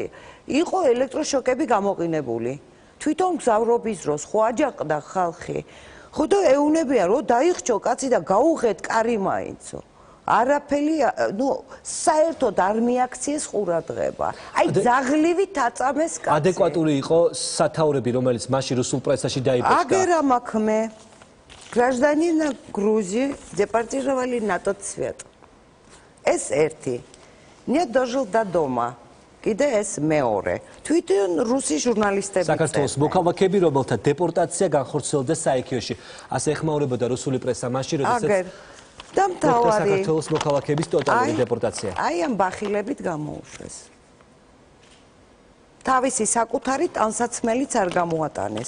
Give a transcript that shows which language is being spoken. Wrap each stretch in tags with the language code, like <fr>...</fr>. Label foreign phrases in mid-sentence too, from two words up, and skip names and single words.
<ka>იყო ელექტროშოკები გამოყინებული. თვითონ გზავრობის დროს ხო აჯაყდა ხალხი. ხო და ეუნებია რომ დაიხჩო კაცი და გაუღეთ კარი მაინცო. არაფერი, საერთოდ არ მიაქციეს ყურადღება. აი ძაღლივით აწამეს კაცი. ადეკვატური იყო სათაურები, რომელიც მაშინ რუსულ პრესაში დაიბეჭდა.</ka> <ru>Агера Макме, гражданин Грузии, депортировали на тот свет.</ru> <ka>ეს ერთი.</ka> <ru>Не дожил до дома.</ru> <ka>კიდე ეს მეორე. თვითონ რუსი ჟურნალისტები საქართველოს მოქალაქეები, რომელთა დეპორტაცია განხორციელდა საიქიოში. ასე ეხმაურებოდა რუსული პრესა მაშინ, როდესაც და მთავარი საქართველოს მოქალაქეების ტოტალური დეპორტაცია. აი ამ ბახილებით გამოუშვეს. თავისი საკუთარი ტანსაცმელიც არ გამოატანეს.</ka>